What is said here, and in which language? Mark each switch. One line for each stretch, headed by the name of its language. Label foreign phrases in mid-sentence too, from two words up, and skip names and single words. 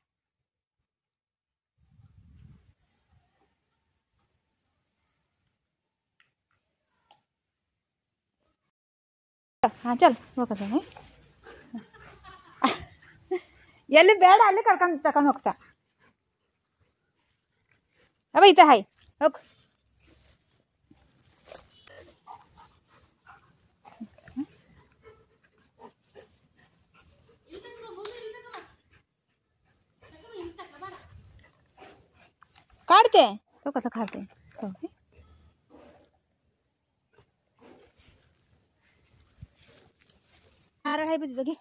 Kannada: ಹಾಂ ಚಲ್ ಹೋಗ್ತಾನೆ. ಎಲ್ಲಿ ಬೇಡ ಅಲ್ಲಿ ತಗೊಂಡು ಹೋಗ್ತಾ. ಅವ ಈತ ಹಾಯ್ ಹೋಗ್.
Marathi: काढते तो कसं खाते. नारळ आहे तिथं, घे.